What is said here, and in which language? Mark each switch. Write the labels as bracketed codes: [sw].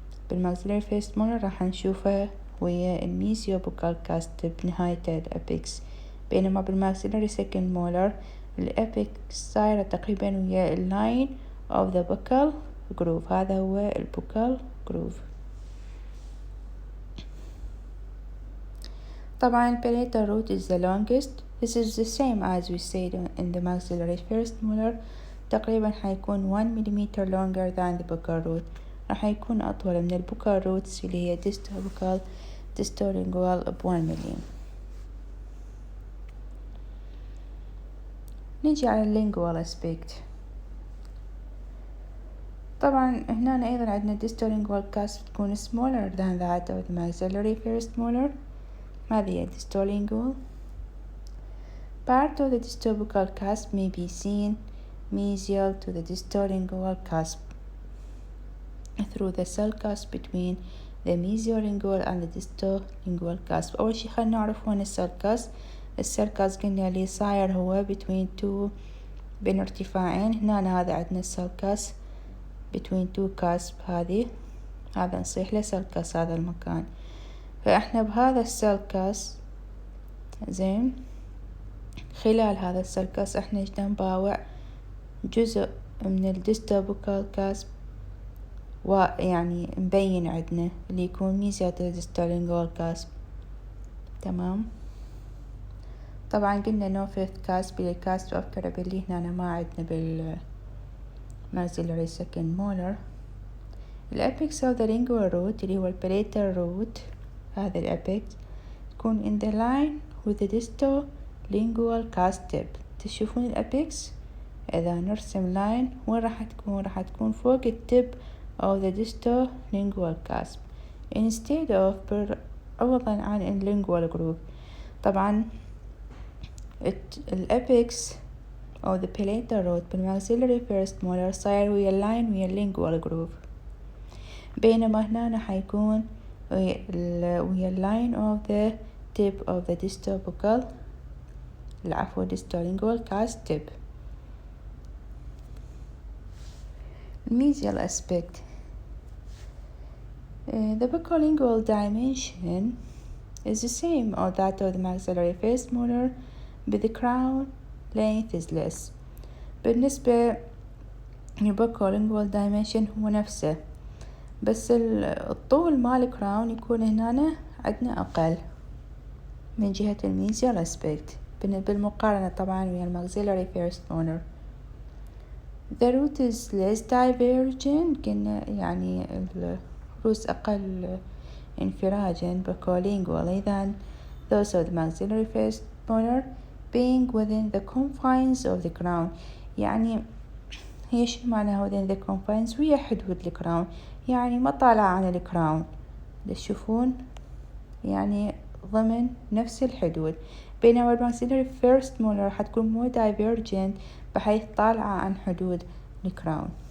[ar] بالماكسيلاري فيرست مولر راح نشوفه ويا الميزيو بوكال كاست بنهاية الابيكس، بينما بالماكسيلاري سكند مولر الابيكس صايرة تقريبا ويا اللاين of the buccal groove. هذا هو البوكال groove. [en] طبعا palatal root is the longest. This is the same as we said in the maxillary first molar. [ar] تقريبا حيكون [en] 1 millimeter longer than the buccal root. [ar] راح يكون أطول من البوكال roots اللي هي distal buccal distal lingual ب 1 ملم. نيجي على lingual aspect. طبعا هنا أيضا عندنا [en] distal lingual cusp تكون smaller than that of the maxillary first molar. [ar] هذه هي distal lingual. [en] Part of the distal buccal cusp may be seen mesial to the distal lingual cusp through the cell cusp between the mesiolingual and the distal lingual cusp. [ar] أول شي خلنا نعرف وين السيل كاسب. السيل كاسب قلنا اللي صاير هو [en] between two [ar] بين ارتفاعين. هنا هذا عندنا السيل كاسب [en] between two cusp. [ar] هذا نصيح له سيل كاسب هذا المكان. فإحنا بهذا السيل كاسب زين، خلال هذا السيل كاسب إحنا جدا نباوع جزء من الديستال بوكال كاسب، ويعني مبين عندنا اللي يكون ميزات الديستال لينجوال كاسب. تمام. طبعا قلنا نو فيفث كاسب اللي كاسب أفكر باللي هنا ما عندنا بالماكسيلاري سكند مولر. [en] الأبيكس of the lingual root [ar] اللي هو الباليتال روت، هذا الأبيكس تكون [en] in the line with the distal lingual cusp tip. [ar] تشوفون الأبيكس إذا نرسم لاين وين راح تكون فوق التب [en] of the distal lingual cusp instead of [ar] عوضا عن lingual groove. طبعا الأبيكس [en] of the palatal root بالماكسيلاري first molar صاير ويا اللاين ويا lingual groove، بينما هنا حيكون ويا اللاين of the tip of the distal buccal distal lingual cusp tip. Mesial aspect. The buccal lingual dimension is the same or that of the maxillary first molar, but the crown length is less. [ar] بالنسبة للbuccal lingual dimension هو نفسه، بس الطول مال الكراون يكون هنا عندنا أقل من جهة الميزيال aspect بالمقارنة طبعا ويا الماكسيلاري first molar. [en] The root is less divergent، [ar] كنا يعني الروس أقل انفراجا [en] buccolingually than those of the maxillary first molar, being within the confines of the crown. [ar] يعني هي شو معناها within the confines؟ ويا حدود الكراون، يعني ما طالعة عن الكراون. تشوفون يعني ضمن نفس الحدود، بينما الماكسيلاري first molar راح تكون [en] more divergent [ar] بحيث طالعة عن حدود الكراون.